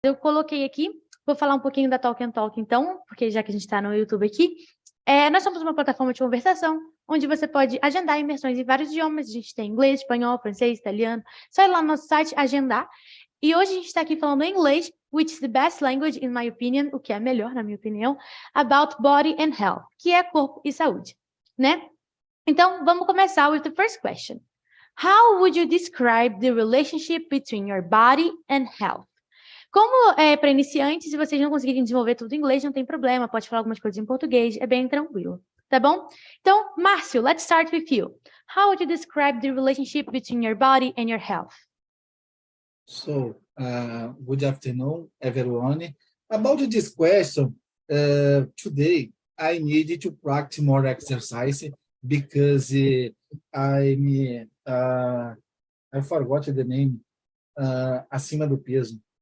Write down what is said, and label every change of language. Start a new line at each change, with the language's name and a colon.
Portuguese: Eu coloquei aqui, vou falar um pouquinho da TALKNTALK então, porque já que a gente está no YouTube aqui, nós somos uma plataforma de conversação, onde você pode agendar imersões em vários idiomas. A gente tem inglês, espanhol, francês, italiano. Só ir lá no nosso site, agendar. E hoje a gente está aqui falando em inglês,
English: which is the best language, in my opinion,
Portuguese: o que é melhor, na minha opinião,
English: about body and health,
Portuguese: que é corpo e saúde, né? Então, vamos começar
English: with the first question. How would you describe the relationship between your body and health?
Portuguese: Como é para iniciantes, se vocês não conseguirem desenvolver tudo em inglês, não tem problema, pode falar algumas coisas em português, é bem tranquilo, tá bom?
English: Então, Márcio, let's start with you. How would you describe the relationship between your body and your health? So, good afternoon, everyone. About this question, today I needed to practice more exercise because I forgot the name,
Portuguese: acima do peso.